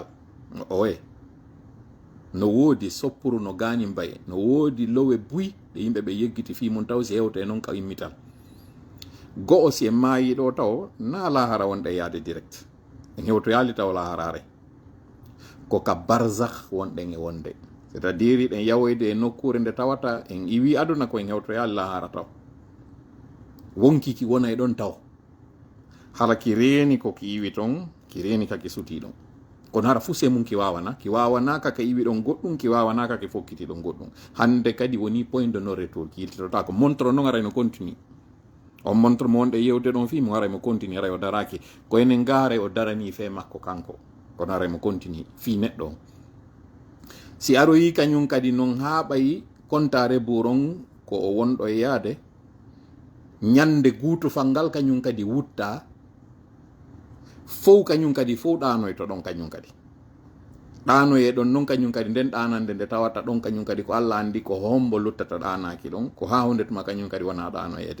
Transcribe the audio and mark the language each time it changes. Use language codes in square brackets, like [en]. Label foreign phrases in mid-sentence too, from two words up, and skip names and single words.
[ff] oye no woodi soppuru no gani mbaye, no woodi lowe buy ɗe yimɓe ɓe yeggiti fi mum taw si hewte noon ka immital. go'o si en maayi ɗo taw na lahara wonɗe yaade direct, en hewto yaali taw laharare ko ka barzakh wonɗen e wonde, [fr] c'est à dire [ff] ɗen yawoyde e nokkure nde tawata en iwi aduna ko en hewto yaali lahara taw wonkiki wona e ɗon taw hala ki reeni ko ki iwi ton, ki reeni kaki suti ɗon. kono hara fu se mum ki wawana kaka iwi ɗon goɗɗum, ki wawana kaki fokkiti ɗon goɗɗum. hande kadi woni [fr] point de non retour, [ff] ki yiltitota ko montre noon aray no continue. on montre mo wonɗe yewde ɗon fi mo aray mo continue, aray o daraki ko enen gaare o darani fe makko kanko, kono aray mo continue fi neɗɗo on. si aroyi kañum kadi noon ha ɓayi kontare buron ko o wonɗo e yaade, ñande gutufal ngal kañum kadi wutta fow kañum kadi fow ɗanoy to ɗon kañum kadi ɗanoye ɗon noon kañum kadi nden ɗanande nde tawata ɗon kañum kadi ko Allah andi ko hombo luttata ɗanaki ɗon, ko ha hunde tuma kañum kadi wona ɗanoyede.